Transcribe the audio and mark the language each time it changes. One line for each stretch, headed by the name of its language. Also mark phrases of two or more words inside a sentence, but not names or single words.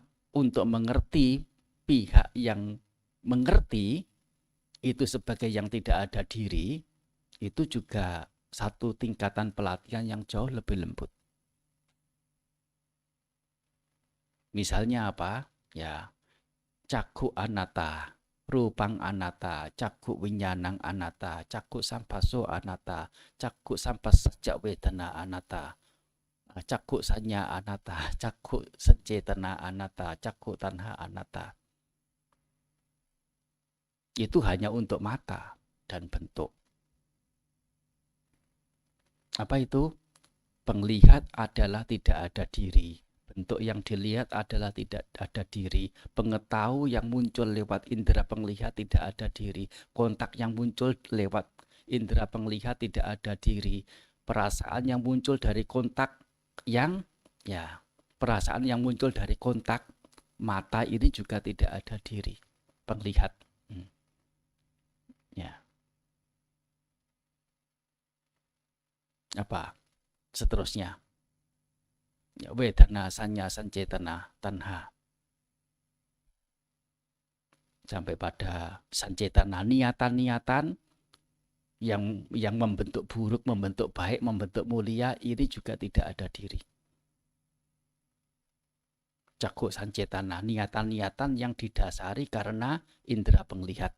Indonesian: Untuk mengerti pihak yang mengerti itu sebagai yang tidak ada diri, itu juga satu tingkatan pelatihan yang jauh lebih lembut. Misalnya apa? Ya,
Pali: caku anatta, rupang anatta, caku winyanang anatta, caku sampaso anatta, caku sampasajja wedana anatta, caku sanya anatta, caku sencetana anatta, caku tanha anatta.
Indonesian: Itu hanya untuk mata dan bentuk. Apa itu? Penglihat adalah tidak ada diri. Bentuk yang dilihat adalah tidak ada diri. Pengetahuan yang muncul lewat indera penglihat tidak ada diri. Kontak yang muncul lewat indera penglihat tidak ada diri. Perasaan yang muncul dari kontak perasaan yang muncul dari kontak mata ini juga tidak ada diri. Penglihat. Ya. Apa? Seterusnya.
Pali: Wedana, sanya, sancetana, tanha.
Indonesian: Sampai pada sancetana, niatan-niatan yang membentuk buruk, membentuk baik, membentuk mulia, ini juga tidak ada diri.
Pali: Caku sancetana,
Indonesian: niatan-niatan yang didasari karena indera penglihat.